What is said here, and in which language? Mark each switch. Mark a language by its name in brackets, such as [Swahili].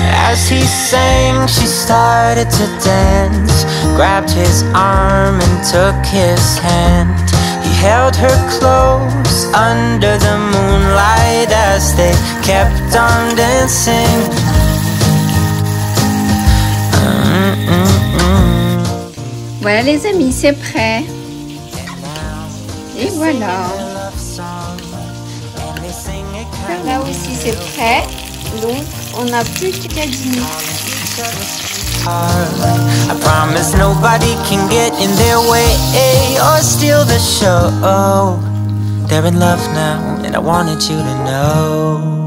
[English] As he sang, she started to dance, grabbed his arm and took his hand. He held her close under the moonlight as they kept on dancing. [French] Voilà les amis, c'est prêt. Et voilà. Là aussi c'est prêt. Donc on n'a plus qu'à dîner. [English] I promise nobody can get in their way or steal the show. They're in love now, and I wanted you to know.